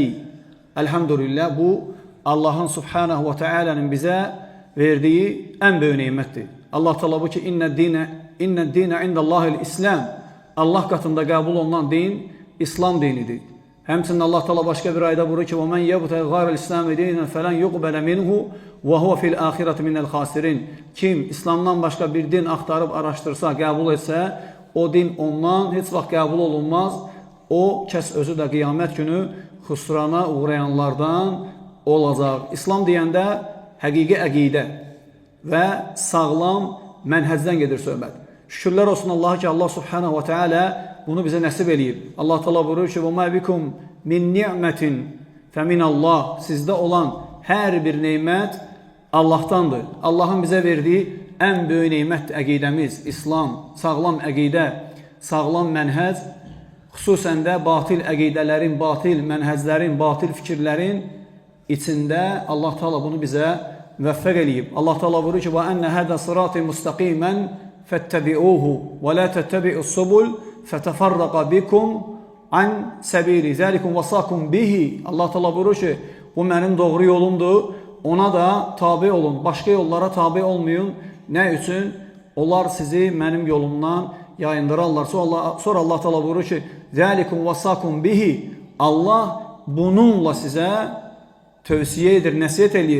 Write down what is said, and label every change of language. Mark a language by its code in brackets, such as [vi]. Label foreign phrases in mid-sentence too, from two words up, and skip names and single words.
[az] Elhamdülillah bu Allahın [ar] سبحانه وتعالى [az] bizə verdiyi ən böyük nemətdir. Allah Teala bu ki, [ar] "إن الدين عند الله الإسلام." [az] Allah katında qəbul olunan din İslam dinidir. Həmçinin Allah Teala başqa bir ayda buyurur ki, [ar] "وَمَنْ يَبْتَغِ غَيْرَ الْإِسْلَامِ دِينًا فَلَنْ يُقْبَلَ مِنْهُ وَهُوَ فِي الْآخِرَةِ مِنَ الْخَاسِرِينَ." [az] Kim İslamdan başqa bir din axtarıb araşdırsa, qəbul etsə, o din ondan heç vaxt qəbul olunmaz. O kəs özü də qiyamət günü xüsrana uğrayanlardan olacaq. İslam deyəndə həqiqi əqidə və sağlam mənhəcdən gedir söhbət. Şükürlər olsun Allah'a ki, Allah [ar] سبحانه وتعالى [az] bunu bize nasip eləyib. Allah Teala buyurur ki, [ar] "وَمَا بِكُمْ مِنْ نِعْمَةٍ فَمِنَ اللّٰهِ." [az] Sizdə olan hər bir neymət Allah'tandır. Allah'ın bize verdiği en böyük neymət əqidəmiz, İslam, sağlam əqidə, sağlam mənhəc, xüsusən də batil əqidələrin, batil mənhəclərin, batil fikirlərin içində Allah Teala bunu bizə müvəffəq eləyib. Allah Teala buyurur ki, [ar] وَأَنَّ هَذَا صِرَاطِ مُسْتَقِيمًا فَاتَّبِعُوهُ وَلَا تَتَّبِعُوا السُّبُلَ فَتَفَرَّقَ بِكُمْ عَنْ سَبِيلِ ذَلِكُمْ وَصَّاكُمْ بِهِ. [az] Allah Teala buyurur ki, bu mənim doğru yolumdur. Ona da tabi olun. Başka yollara tabi olmayın. Ne üçün? Onlar sizi mənim yolumdan yayındırarlar. Sonra Allah Teala buyurur ki, [ar] "ذلكم وصاكم به." [az] Allah bununla size tövsiye edir, nəsihət eləyir.